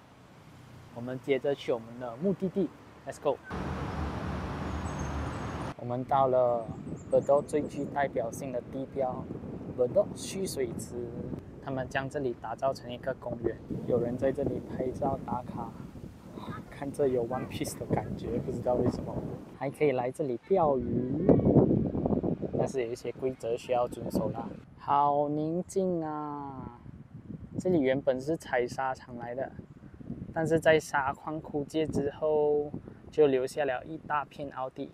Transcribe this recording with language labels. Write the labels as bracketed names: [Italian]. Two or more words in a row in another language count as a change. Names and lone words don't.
[Chinese] 我們接着去我們的目的地 ， [English] Let's go。 [Chinese] 我們到了伯多最具代表性的地標伯多蓄水池，他們將這裡打造成一個公園，有人在這裡拍照打卡，看着有 One Piece 的感覺，不知道為什麼。還可以來這裡釣魚。但是有一些規則需要遵守啦。好寧靜啊！這裡原本是採砂場來的，但是在砂礦枯竭之後，就留下了一大片凹地。